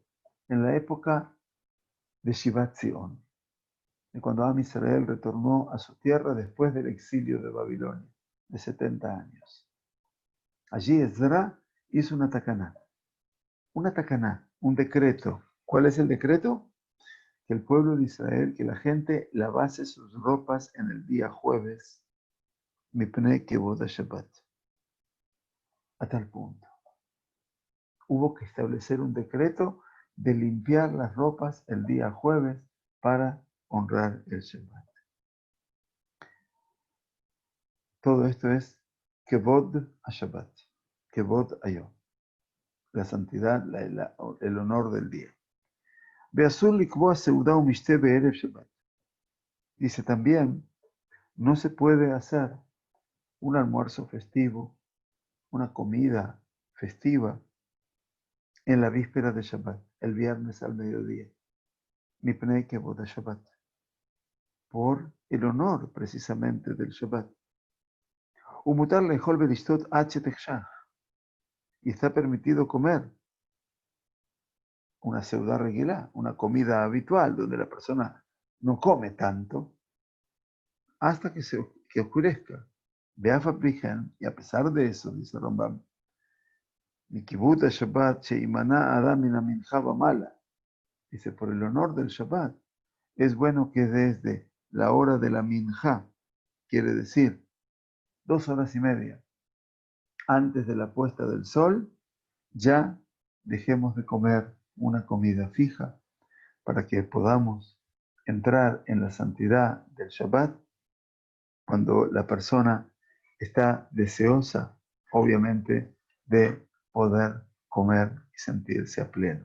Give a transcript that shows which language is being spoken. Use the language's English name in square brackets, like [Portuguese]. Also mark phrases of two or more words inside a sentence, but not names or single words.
[Spanish] En la época de Shivat Zion, de cuando [Hebrew] עם ישראל [Spanish] retornó a su tierra después del exilio de Babilonia, de 70 años. Allí Ezra hizo una takaná, un decreto. ¿Cuál es el decreto? Que el pueblo de Israel, que la gente lavase sus ropas en el día jueves, [Hebrew] מפני כבוד שבת. [Spanish] A tal punto. Hubo que establecer un decreto de limpiar las ropas el día jueves para honrar el Shabbat. Todo esto es [Hebrew] כבוד ה שבת, כבוד ה יום, [Spanish] la santidad, el honor del día. [Hebrew] ואסור לקבוע סעודה ומשתה בערב שבת. [Spanish] Dice también, no se puede hacer un almuerzo festivo, una comida festiva en la víspera de Shabbat, el viernes al mediodía. [Hebrew] מפני כבוד שבת, [Spanish] por el honor precisamente del Shabbat. [Hebrew] ומותר לאכול בעראי עד שתחשך, [Spanish] y está permitido comer una seudá regular, una comida habitual, donde la persona no come tanto, hasta que oscurezca. [Hebrew] באף פי כן, [Spanish] y a pesar de eso, dice Rambam, [Hebrew] מכבוד שבת שימנע אדם מן המנחה ולמעלה, [Spanish] dice, por el honor del Shabbat, es bueno que desde la hora de la minja, quiere decir 2 horas y media, antes de la puesta del sol, ya dejemos de comer una comida fija, para que podamos entrar en la santidad del Shabbat cuando la persona está deseosa, obviamente, de poder comer y sentirse a pleno.